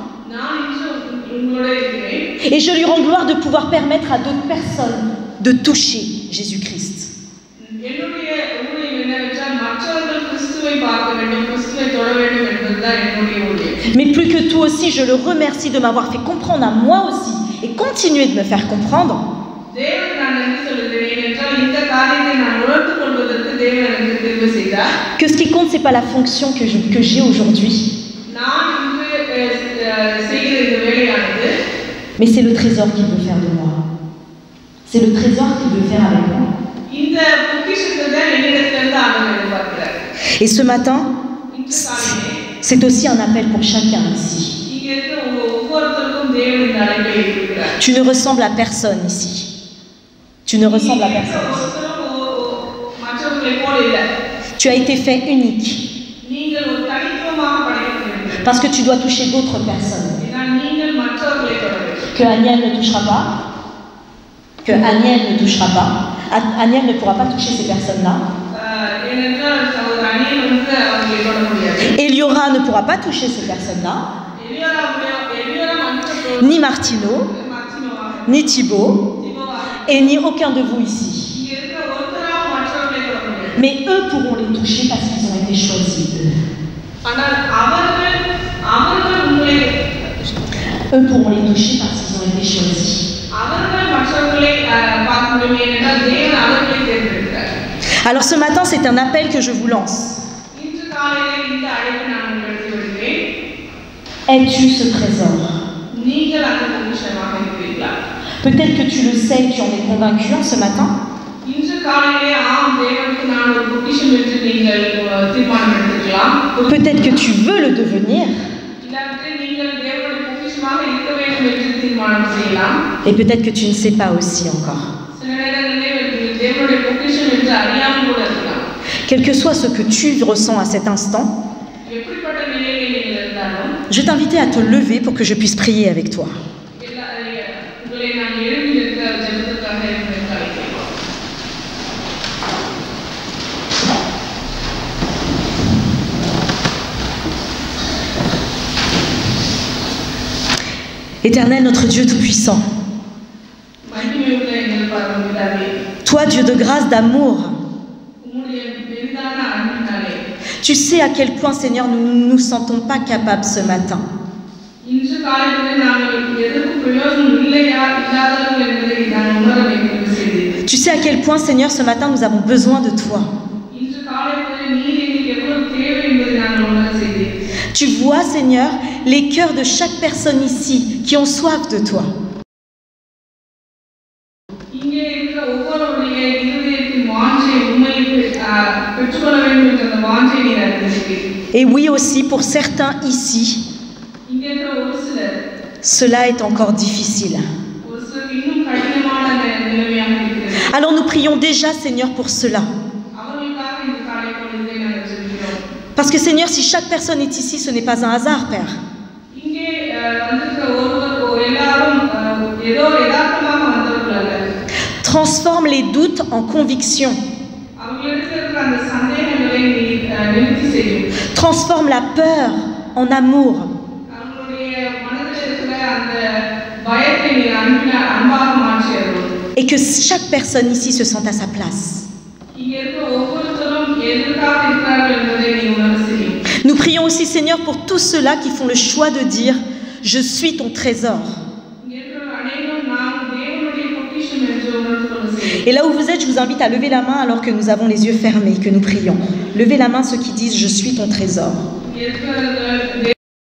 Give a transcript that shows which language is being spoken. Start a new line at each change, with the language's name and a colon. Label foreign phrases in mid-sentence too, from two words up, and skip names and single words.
French: Et je lui rends gloire de pouvoir permettre à d'autres personnes de toucher Jésus-Christ. Mais plus que tout aussi, je le remercie de m'avoir fait comprendre à moi aussi et continuer de me faire comprendre
Tamil: தேவன் நான் என்ன சொல்லுகிறேன் என்றால் இந்த காரியத்தை நான் உணர்ந்து கொள்வதற்கு தேவன் எனக்கு தெரிவு செய்தார்.
French: que ce qui compte, c'est pas la fonction que j'ai aujourd'hui,
Tamil: நான் இன்று செய்கிற இந்த வேலையானது
French: mais c'est le trésor qu'il veut faire de moi. C'est le trésor qu'il veut faire avec moi.
Tamil: இந்த பொக்கிஷத்தை தான் என்னிடத்திலிருந்து ஆண்டவர் எதிர்பார்க்கிறார்.
French: Et ce matin,
Tamil: இன்று காலையிலே
French: c'est aussi un appel pour chacun ici.
Tamil: இங்க இருக்கிற ஒவ்வொருத்தருக்கும் தேவன் இந்த அழைப்பை இருக்கிறார்.
French: Tu ne ressembles à personne ici. Tu ne ressembles à personne.
Tamil: மற்றவர்களை போல இல்லை.
French: Tu as été fait unique.
Tamil: நீங்கள் ஒரு தனித்துவமாக படைக்கப்பட்டிருக்கிறீர்கள்.
French: Parce que tu dois toucher d'autres personnes.
Tamil: ஏன்னா நீங்கள் மற்றவர்களை தொட வேண்டும்.
French: Que Aniel ne touchera pas. Que Aniel ne touchera pas. Aniel ne pourra pas toucher ces personnes-là.
Tamil: ஏனென்றால் ஒரு அணியில் வந்து அவர்களை தொட முடியாது.
French: Eliora ne pourra pas toucher ces personnes-là.
Tamil: எலியோரா மற்ற
French: Ni Martino,
Tamil: மர்த்தினோவா
French: ni Thibaut,
Tamil: திபோவா
French: et ni aucun de vous ici.
Tamil: இங்க இருக்கிற ஒருத்தராக மற்றவர்களை தொட முடியாது.
French: Mais eux pourront les toucher parce qu'ils ont été choisis.
Tamil: ஆனால் அவர்கள் உங்களை
French: Eux pourront les toucher parce qu'ils ont été choisis.
Tamil: அவர்கள் மற்றவர்களை பார்க்க முடியும் ஏனென்றால் தேவன் அவர்களை தேர்ந்தெடுக்கிறார்.
French: Alors ce matin, c'est un appel que je vous lance.
Tamil: இன்று காலையிலே இந்த அழைப்பு நான் உங்களுக்கு விடுகிறேன்.
French: Es-tu ce trésor?
Tamil: நீங்கள் அந்த பொக்கிஷமாக இருக்கிறீர்களா?
French: Peut-être que tu le sais et tu en es convaincu en ce matin.
Tamil: இன்று காலையிலே ஆம் தேவனுக்கு நான் ஒரு பொக்கிஷம் என்று நீங்கள் தீர்மானம் எடுத்துக்கலாம்.
French: Peut-être que tu veux le devenir.
Tamil: இல்லாவிட்டால் நீங்கள் தேவனுடைய பொக்கிஷமாக இருக்க வேண்டும் என்று தீர்மானம் செய்யலாம்.
French: Et peut-être que tu ne sais pas aussi encore.
Tamil: சில நேரங்களிலே நீங்கள் தேவனுடைய பொக்கிஷம் என்று அறியாமல் கூட இருக்கலாம்.
French: Quel que soit ce que tu ressens à cet instant,
Tamil: எப்படிப்பட்ட நிலையிலே நீங்கள் இருந்தாலும்
French: je vais t'inviter à te lever pour que je puisse prier avec toi.
Tamil: உங்களை நான் எழுதி நிற்க ஜெபத்துக்காக எனக்கு அழைக்கிறேன்.
French: Éternel, notre Dieu Tout-Puissant,
Tamil: மகிமையுள்ள எங்கள் பரமபிதாவே,
French: toi, Dieu de grâce, d'amour,
Tamil: உம்முடைய பெரிதான அன்பினாலே
French: tu sais à quel point, Seigneur, nous ne nous sentons pas capables ce matin.
Tamil: இன்று காலையிலே நாங்கள் எதற்கு பிரயோஜனம் இல்லையா இல்லாதவர்கள் என்பதை நான் உணர வேண்டும் செய்தேன்.
French: Tu sais à quel point, Seigneur, ce matin, nous avons besoin de toi.
Tamil: இன்று காலையிலே நீர் எங்களுக்கு எவ்வளவு தேவை என்பதை நாங்கள் உணர செய்தேன்.
French: Tu vois, Seigneur, les cœurs de chaque personne ici qui ont soif de toi.
Tamil: இங்கே இருக்கிற ஒவ்வொருவருடைய இருதயத்தின் வாஞ்சை உண்மையை பெற்றுக்கொள்ள வேண்டும் என்ற அந்த வாஞ்சை நீர் அறிந்திருக்கிறீர்.
French: Et oui aussi, pour certains ici,
Tamil: இங்கே இருக்கிற ஒரு சிலர்
French: cela est encore difficile.
Tamil: ஒரு சிலர் இன்னும் கடினமான நிலைமையாக இருக்கிறது.
French: Alors nous prions déjà, Seigneur, pour cela.
Tamil: அவர்களுக்காக இந்த காலை பொழுதை நாங்கள் ஜெபிக்கிறோம்.
French: Parce que, Seigneur, si chaque personne est ici, ce n'est pas un hasard, Père.
Tamil: இங்கே வந்திருக்கிற ஒருவர் எல்லாரும் ஏதோ யதார்த்தமாக வந்தவர்கள் அல்ல.
French: Transforme les doutes en conviction.
Tamil: அவர்களிடத்தில் இருக்கிற அந்த சந்தேகங்களை நிவர்த்தி செய்யும்.
French: Transforme la peur en amour.
Tamil: அவர்களுடைய மனதில் இருக்கிற அந்த பயத்தை நீர் அன்பாக மாற்றி அருளும்.
French: Et que chaque personne ici se sente à sa place.
Tamil: இங்கே இருக்கிற ஒவ்வொருத்தரும் எதற்காக இருக்கிறார்கள் என்பதை நீ உணர செய்யும்.
French: Nous prions aussi, Seigneur, pour tous ceux-là qui font le choix de dire « Je suis ton trésor ».
Tamil: இங்கே இருக்கிற அனைவரும் நாம் தேவனுடைய பொக்கிஷம் என்று உணர்ந்து கொள்ள செய்யும்.
French: Et là où vous êtes, je vous invite à lever la main alors que nous avons les yeux fermés, que nous prions. Levez la main ceux qui disent « Je suis ton trésor ».
Tamil: இங்கே இருக்கிற